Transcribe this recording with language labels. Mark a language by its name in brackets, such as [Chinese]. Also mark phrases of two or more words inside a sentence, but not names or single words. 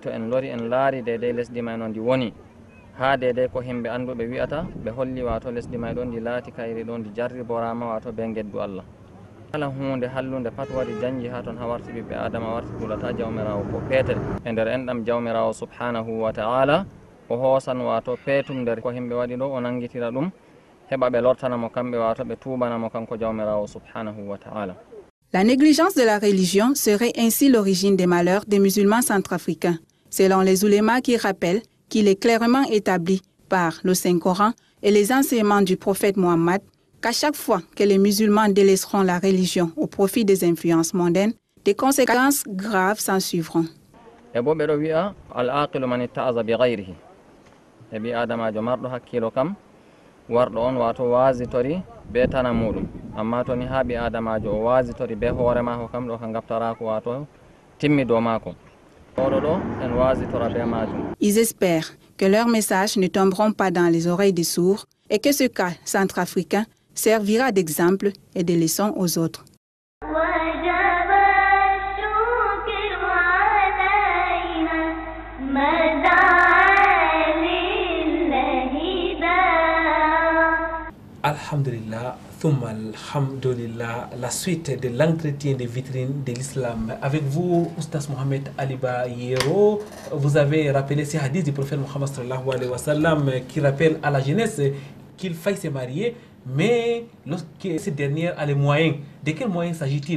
[Fula] to en lori en laari dede lesdi may noon ndi woni ha dede ko himɓe anduɓe wi'ata ɓe holli wato lesdi may ɗon ndi laati kayri ɗon ndi jarriborama wato be geddu Allah kala hunde hallunde pat waɗi janji ha toon ha warti ɓiɓɓe adama warti ɗulata jawmirawo ko peetel e nder enɗam jawmirawo [Arabic] subhanahu wa ta'ala [Fula] o hoosan wato peetum nder ko himɓe waɗi ɗo o nangitira ɗum heɓa ɓe lortanamo kamɓe wato ɓe tubanamo kanko jawmirawo [Arabic] subhanahu wa ta'ala. [French] La négligence de la religion serait ainsi l'origine des malheurs des musulmans centrafricains, selon les oulémas qui rappellent qu'il est clairement établi par le Saint-Coran et les enseignements du prophète Mohammed qu'à chaque fois que les musulmans délaisseront la religion au profit des influences mondaines, des conséquences graves s'en suivront. [Fula] E bo ɓeɗo wi'a [Arabic] العاقل من اتعظ بغيره [Fula] e ɓi adamajo marɗo hakkilo kam warɗo on wato wasitori be tana muɗum amma to ni ha ɓi adamajo o wasitori be hoore mako kam ɗo ka gaftarako wato timmi dow mako oɗo ɗo en wasitora be majum. [French] Ils espèrent que leurs messages ne tomberont pas dans les oreilles des sourds et que ce cas centrafricain servira d'exemple et de leçon aux autres. [Arabic] الحمد لله، ثم الحمد لله, [French] la suite de l'entretien des vitrines de l'islam. Avec vous, Oustaz Mohamed Aliba Yero, vous avez rappelé ces hadiths du prophète Mohammed [Arabic] صلى الله عليه وسلم [French] qui rappellent à la jeunesse qu'il faille se marier, mais lorsque cette dernière a les moyens, de quels moyens s'agit-il?